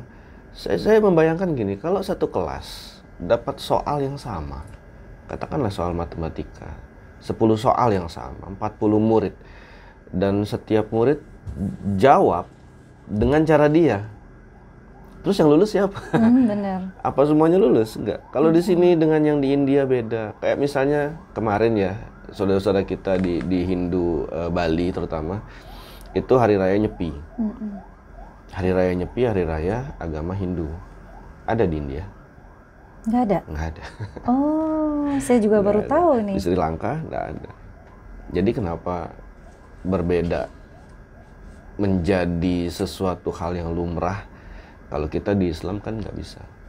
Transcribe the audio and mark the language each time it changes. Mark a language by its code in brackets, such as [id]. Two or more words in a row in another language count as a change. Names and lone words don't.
[id] Saya membayangkan gini, kalau satu kelas dapat soal yang sama, katakanlah soal matematika, 10 soal yang sama, 40 murid, dan setiap murid jawab dengan cara dia. Terus yang lulus siapa? Benar. Apa semuanya lulus? Enggak. Kalau di sini dengan yang di India beda. Kayak misalnya kemarin ya, saudara-saudara kita di Hindu Bali terutama, itu hari raya Nyepi. Hari raya Nyepi, hari raya agama Hindu. Ada di India? Nggak ada? Nggak ada. Oh, saya juga baru tahu nih. Di Sri Lanka nggak ada. Jadi kenapa berbeda menjadi sesuatu hal yang lumrah, kalau kita di Islam kan nggak bisa.